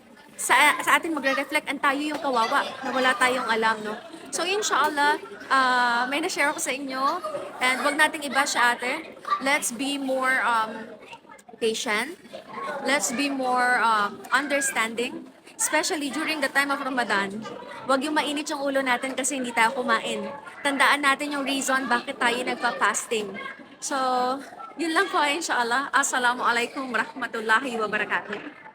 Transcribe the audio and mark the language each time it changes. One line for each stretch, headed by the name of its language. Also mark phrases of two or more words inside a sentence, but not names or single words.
Filipino: Sa atin magre-reflect ang tayo yung kawawa na wala tayong alam, no? So, inshallah, may na-share ako sa inyo and wag nating iba siya ate.
English: Let's be more patient. Let's be more understanding, especially during the time of Ramadan.
Filipino: Huwag yung mainit yung ulo natin kasi hindi tayo kumain. Tandaan natin yung reason bakit tayo nagpa-fasting. So, yun lang po inshallah.
Arabic: السلام عليكم ورحمة الله وبركاته.